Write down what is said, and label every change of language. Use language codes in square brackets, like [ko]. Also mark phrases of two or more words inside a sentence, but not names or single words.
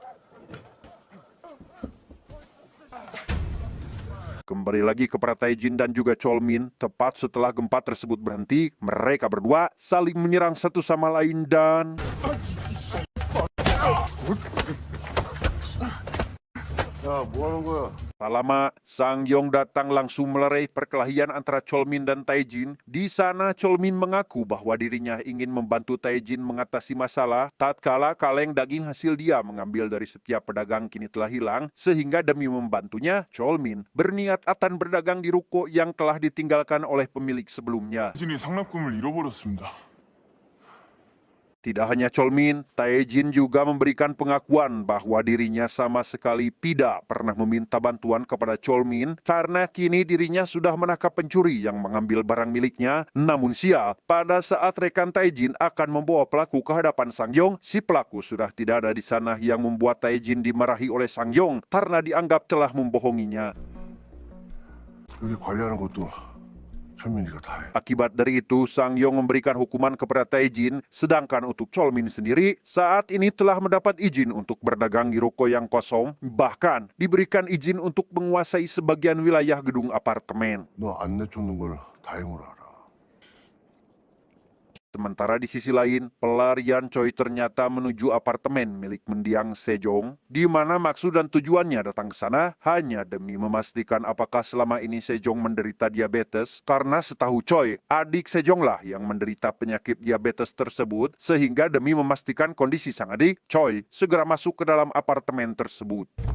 [id] Kembali lagi kepada Tae-jin dan juga Chol-min, tepat setelah gempa tersebut berhenti, mereka berdua saling menyerang satu sama lain dan [ko] 야, 뭐 하는 거야? [id] Tak lama, Sang Yong datang langsung melerai perkelahian antara Cholmin dan Taejin. Di sana Cholmin mengaku bahwa dirinya ingin membantu Taejin mengatasi masalah tatkala kaleng daging hasil dia mengambil dari setiap pedagang kini telah hilang, sehingga demi membantunya, Cholmin berniat akan berdagang di ruko yang telah ditinggalkan oleh pemilik sebelumnya. [ko] 진이 상납금을 잃어버렸습니다. [id] Tidak hanya Cholmin, Taejin juga memberikan pengakuan bahwa dirinya sama sekali tidak pernah meminta bantuan kepada Cholmin karena kini dirinya sudah menangkap pencuri yang mengambil barang miliknya. Namun sial, pada saat rekan Taejin akan membawa pelaku ke hadapan Sang Yong, si pelaku sudah tidak ada di sana yang membuat Taejin dimarahi oleh Sang Yong karena dianggap telah membohonginya. [ko] 여기 관리하는 것도 철민이가 다 해. [id] Akibat dari itu, Sang Yong memberikan hukuman kepada Taejin, sedangkan untuk Cholmin sendiri, saat ini telah mendapat izin untuk berdagang di ruko yang kosong, bahkan diberikan izin untuk menguasai sebagian wilayah gedung apartemen. [ko] 너 안 내쫓는 걸 다행으로 알아. [id] Sementara di sisi lain, pelarian Choi ternyata menuju apartemen milik mendiang Sejong, di mana maksud dan tujuannya datang ke sana hanya demi memastikan apakah selama ini Sejong menderita diabetes, karena setahu Choi, adik Sejonglah yang menderita penyakit diabetes tersebut, sehingga demi memastikan kondisi sang adik, Choi segera masuk ke dalam apartemen tersebut.